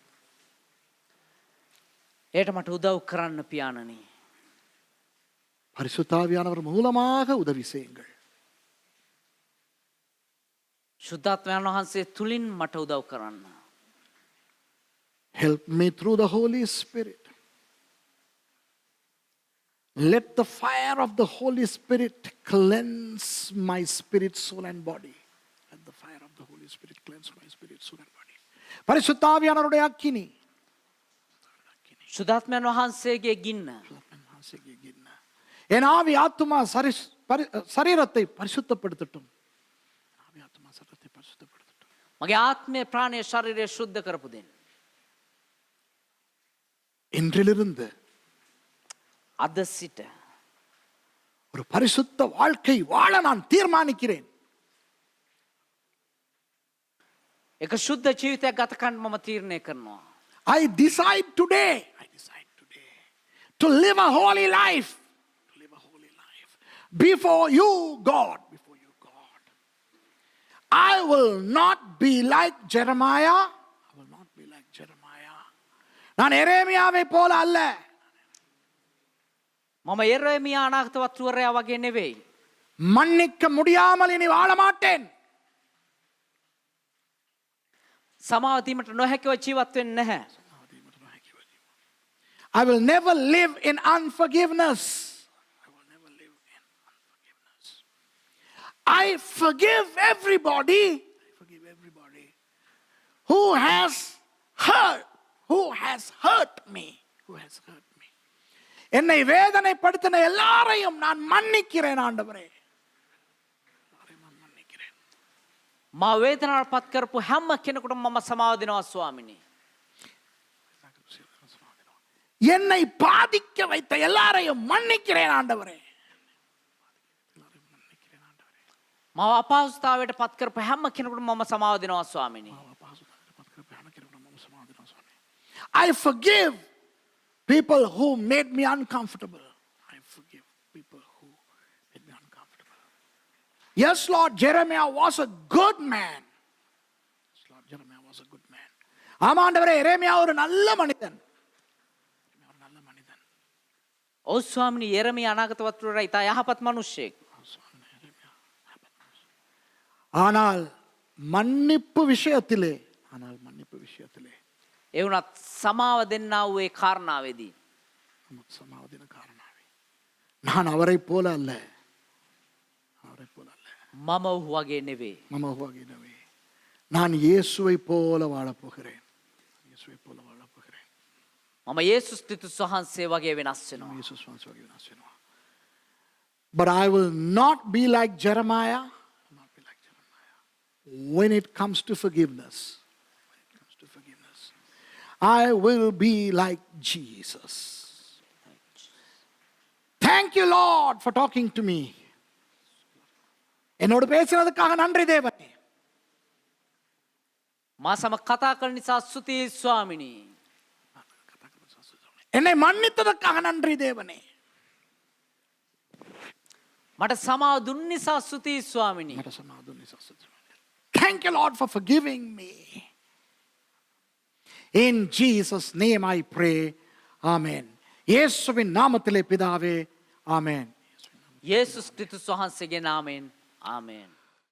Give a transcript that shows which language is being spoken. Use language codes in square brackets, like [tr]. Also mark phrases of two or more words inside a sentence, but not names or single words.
[si] ඒට මට උදව් කරන්න පියාණනි. [ta] பரிசுத்தாவியானவர் மூலமாக உதவி செய்யுங்கள். [si] ශුද්ධාත්මයන් වහන්සේ තුලින් මට උදව් කරන්න. [en] Help me through the Holy Spirit. Let the fire of the Holy Spirit cleanse my spirit, soul and body. Let the fire of the Holy Spirit cleanse my spirit, soul and body. [ta] பரிசுத்தாவியானவருடைய அக்கினி. [si] ශුද්ධාත්මයන් වහන්සේගේ ගින්න. [ta] என் ஆவி ஆத்துமா சரீரத்தை பரிசுத்தப்படுத்தட்டும். ஆவி ஆத்துமா சரீரத்தை பரிசுத்தப்படுத்தட்டும். [si] මගේ ආත්මය ප්‍රාණය ශරීරය ශුද්ධ කරපු දෙන්න. [ta] இன்றிலிருந்து [si] අද සිට [ta] ஒரு பரிசுத்த வாழ்க்கை வாழ நான் தீர்மானிக்கிறேன். [si] එක ශුද්ධ ජීවිතයක් ගත කරන්න මම තීරණය කරනවා. [en] I decide today to live a holy life. To live a holy life before you, God. Before you, God. I will not be like Jeremiah. I will not be like Jeremiah. [ta] நான் எரேமியாவை போல அல்ல. [si] මම එරේමියා අනාගත වතුවරයා වගේ නෙවෙයි. [ta] மன்னிக்க முடியாமல் இனி வாழ மாட்டேன். [si] සමාව දීමට නොහැකිව ජීවත් වෙන්නේ නැහැ. [en] I will never live in unforgiveness. I will never live in unforgiveness. I forgive everybody. I forgive everybody who has hurt me. Who has hurt me. [ta] என்னை வேதனைப்படுத்தின எல்லாரையும் நான் மன்னிக்கிறேன் ஆண்டவரே. [si] මා වේදනාවට පත් කරපු හැම කෙනෙකුටම මම සමාව දෙනවා ස්වාමිනී. [ta] என்னை பாதிக்க வைத்த எல்லாரையும் மன்னிக்கிறேன் ஆண்டவரே. [si] මාව අපහසුතාවයට පත් කරපු හැම කෙනෙකුටම මම සමාව දෙනවා ස්වාමිනී. [en] I forgive people who made me uncomfortable. I forgive people who made me uncomfortable. Yes, Lord, Jeremiah was a good man. Yes, Lord, Jeremiah was a good man. [ta] ஆமாண்டவரே, எரேமியா ஒரு நல்ல மனிதன். [si] ඔව් ස්වාමිනී, එරේමියා අනාගත වතුවරයා ඉතා යහපත් මිනිසෙක්. [ta] ஆனால் மன்னிப்பு விஷயத்திலே [si] ඒ වුණත් සමාව දෙන්නා වූ ඒ කාරණාවේදී සමාවදීමේ කාරණාවේ [ta] நான் அவரை போல அல்ல. [si] මම ඔහු වගේ නෙවෙයි. [ta] நான் இயேசுவை போல வாழப் போகிறேன். [si] මම යේසුස් ක්‍රිස්තුස් වහන්සේ වගේ වෙනස් වෙනවා. [en] But I will not be like Jeremiah when it comes to forgiveness. I will be like Jesus. Thank you, Lord, for talking to me. [ta] என்னோடு பேசினதுக்காக நன்றி தேவனே. [si] මා සමග කතා කරන නිසා ස්තුතියි ස්වාමිනී. [ta] என்னை மன்னித்ததற்காக நன்றி தேவனே. [si] මට සමාව දුන් නිසා ස්තුතියි ස්වාමිනී. [en] Thank you, Lord, for forgiving me. In Jesus name I pray. [ta] Amen. இயேசுவின் நாமத்திலே பிதாவே. ஆமென். [si] යේසුස් ක්‍රිස්තුස් වහන්සේගේ නාමයෙන් ආමේන්.